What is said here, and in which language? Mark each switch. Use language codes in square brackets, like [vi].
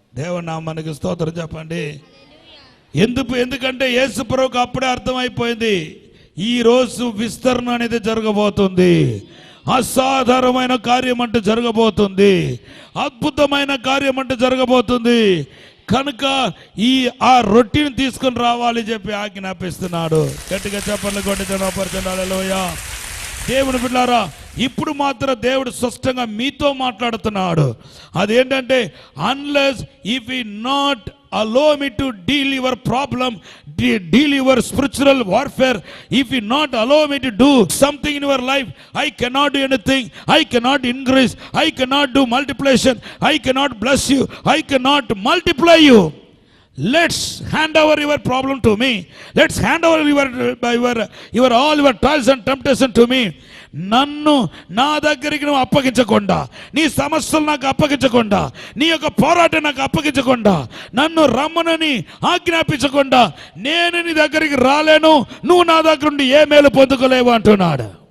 [te] దేవుని నామానికి స్తోత్రం చెప్పండి. ఎందుకంటే యేసు ప్రభువుకు అప్పుడే అర్థమైపోయింది, ఈ రోజు విస్తరణ అనేది జరగబోతుంది, అసాధారణమైన కార్యం అంటే జరగబోతుంది, అద్భుతమైన కార్యం అంటే జరగబోతుంది. కనుక ఆ రొట్టెని తీసుకొని రావాలి చెప్పి ఆజ్ఞాపిస్తున్నాడు. గట్టిగా చెప్పండి, కొట్టి జనపరచండి. హల్లెలూయా. దేవుని బిడ్డలారా, ఇప్పుడు మాత్రం దేవుడు స్పష్టంగా మీతో మాట్లాడుతున్నాడు. అదేంటంటే, [en] Unless if you not allow me to deal your problem, deal your spiritual warfare, if you not allow me to do something in your life, I cannot do anything, I cannot increase, I cannot do multiplication, I cannot bless you, I cannot multiply you. Let's hand over your problem to me, let's hand over your all your trials and temptation to me. [te] నన్ను నా దగ్గరికి నువ్వు అప్పగించకుండా, నీ సమస్యలు నాకు అప్పగించకుండా, నీ యొక్క పోరాటం నాకు అప్పగించకుండా, నన్ను రమ్మనని ఆజ్ఞాపించకుండా నేను నీ దగ్గరికి రాలేను, నువ్వు నా దగ్గర నుండి ఏ మేలు పొందుకోలేవు అంటున్నాడు.